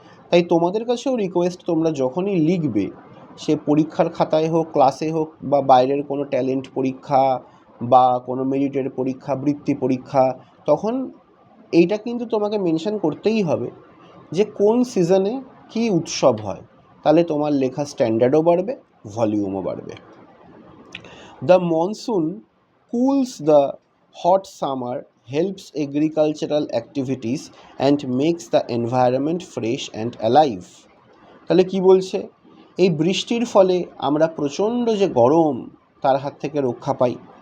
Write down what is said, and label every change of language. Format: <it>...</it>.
<bn>তাই তোমাদের কাছেও রিকোয়েস্ট, তোমরা যখনই লিখবে, সে পরীক্ষার খাতায় হোক, ক্লাসে হোক, বা বাইরের কোনো ট্যালেন্ট পরীক্ষা বা কোনো মেরিটের পরীক্ষা, বৃত্তি পরীক্ষা, তখন এইটা কিন্তু তোমাকে মেনশন করতেই হবে যে কোন সিজনে কী উৎসব হয়। তাহলে তোমার লেখা স্ট্যান্ডার্ডও বাড়বে, ভলিউমও বাড়বে।</bn> <en>The monsoon cools the hot summer helps agricultural activities and makes the environment fresh and alive.</en> <bn>তাহলে কি বলছে, এই বৃষ্টির ফলে আমরা প্রচণ্ড যে গরম তার হাত থেকে রক্ষা পাই।</bn>